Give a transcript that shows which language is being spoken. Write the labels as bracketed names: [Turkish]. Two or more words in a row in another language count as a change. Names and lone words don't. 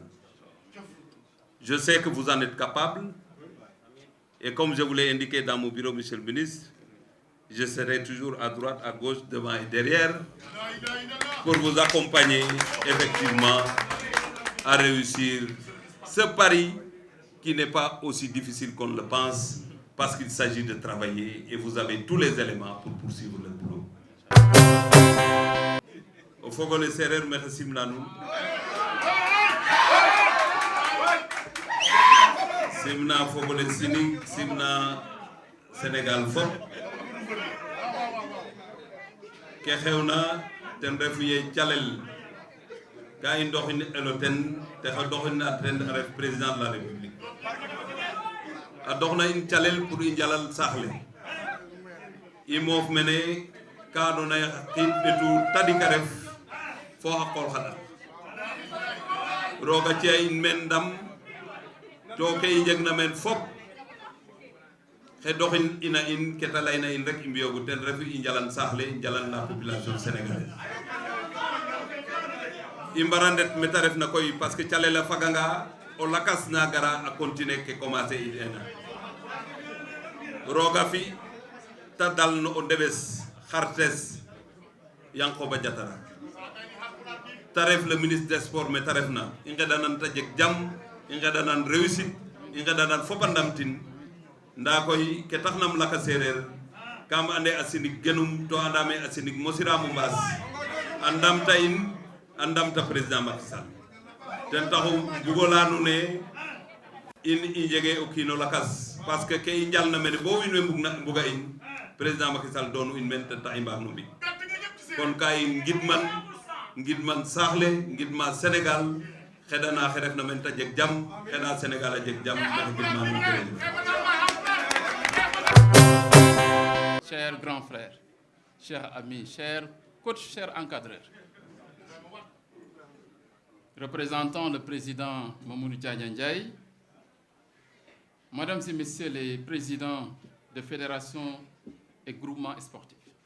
[French] Je sais que vous en êtes capable et comme je vous l'ai indiqué dans mon bureau, monsieur le ministre, je serai toujours à droite, à gauche, devant et derrière pour vous accompagner effectivement à réussir ce pari qui n'est pas aussi difficile qu'on le pense parce qu'il s'agit de travailler et vous avez tous les éléments pour poursuivre le boulot. [Serer] Au fogole serer mexe simna nun simna fogole sinig simna Sénégal fop ke xewna ten refu ye calel ka i ndoxin elo ten te xa doxin a ten a ref [French] président de la République [Serer] a doxna in calel pour i njalal saaxle i moof mene ka andoona ye xa qiid ɓetu tadik a ref fo xa qool xa ɗak roog a ci'a in men ndam to ke i njegna men fop xe doxin ina in ke ta layna in rek i mbiyogu ten refu i njalan saaxle i njalan [French] la population sénégalaise [Serer] i mbara ndet meta refna koy [French] parce que [Serer] calel a faganga o lakas na gara a continuer ke commencer i ena roga fi ta dal no o ndeɓes xartes Yankoba Diatara ta ref [French] le ministre des sports [Serer] me ta refna i ngeɗanan ta jeg jam i ngeɗanan réussite i ngeɗanan fop a ndamtin nda koy ke taxnam laka sereer kam ande a sinig genum to andame a sinig mosiramo mbaas a ndamta in a ndamta président Macky Sall ten taxu bugola nuun ne in i njege o kiino lakas [French] parce que [Serer] ke i njalna mene bo wiin we mbuga in président Macky Sall doonu in men ten tax i mbaag no mbi kon ka i ngidman saaxle ngidma Sénégal xeɗana xe refna men ta jeg jam xeɗa Sénégal a jeg jam maxe ngidma nuun jërëjëf. [French] Chers grands frères, chers amis, chers coachs, chers encadreurs, représentant le président Mamoudou Diagne Ndiaye, mesdames et messieurs les présidents de fédérations et groupements sportifs,